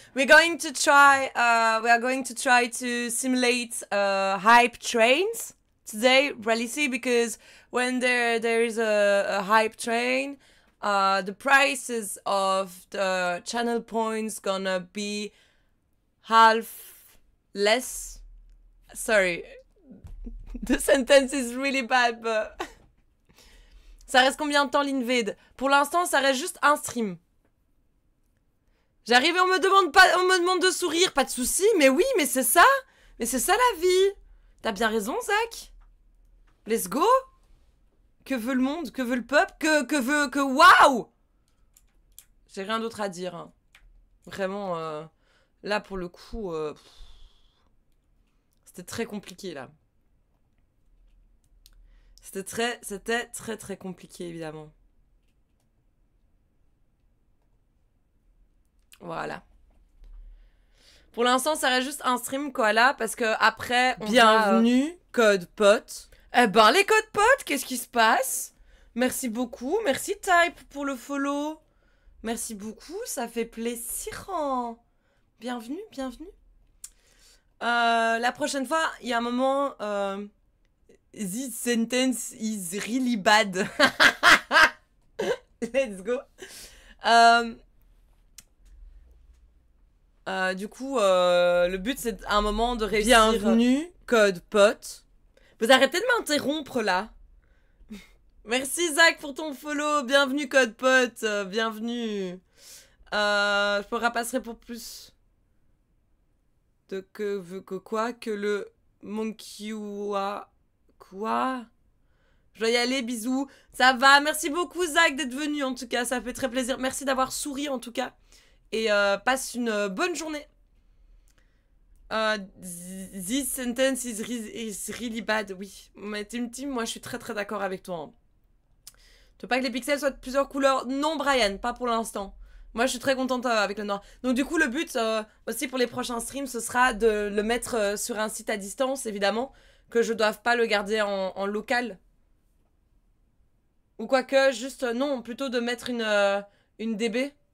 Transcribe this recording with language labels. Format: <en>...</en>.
<en>We are going to try to simulate hype trains today, Ralissi, because when there is a hype train, the prices of the channel points gonna be half less. Sorry, the sentence is really bad, but...</en> <fr>Ça reste combien de temps l'invade? Pour l'instant, ça reste juste un stream. J'arrive et on me demande de sourire, pas de souci. Mais oui, mais c'est ça. Mais c'est ça la vie. T'as bien raison, Zach. Let's go. Que veut le monde? Que veut le peuple? Que waouh! J'ai rien d'autre à dire. Hein. Vraiment, là pour le coup, c'était très compliqué là. C'était très compliqué évidemment. Voilà. Pour l'instant, ça reste juste un stream Koala parce que après, bienvenue Code Pot. Eh ben les Code Pot, qu'est-ce qui se passe? Merci beaucoup, merci Type pour le follow. Merci beaucoup, ça fait plaisir. Bienvenue, bienvenue. La prochaine fois, il y a un moment.</fr> <en>This sentence is really bad. Let's go.</en> <fr>Du coup, le but c'est à un moment de réussir. Bienvenue, Code Pot. Vous arrêtez de m'interrompre là. Merci Zach pour ton follow. Bienvenue Code Pot. Bienvenue. Je me rapasserai pour plus de que quoi que le Monkeywa Quoi? Je dois y aller, bisous. Ça va, merci beaucoup Zach d'être venu en tout cas, ça fait très plaisir. Merci d'avoir souri en tout cas. Et passe une bonne journée.</fr> <en>This sentence is really bad.</en> <fr>Oui, mais Team, moi je suis très très d'accord avec toi. Hein. Tu veux pas que les pixels soient de plusieurs couleurs? Non Brian, pas pour l'instant. Moi je suis très contente avec le noir. Donc du coup le but aussi pour les prochains streams, ce sera de le mettre sur un site à distance évidemment. Que je doive pas le garder en local. Ou quoique, juste, non, plutôt de mettre une DB.</fr>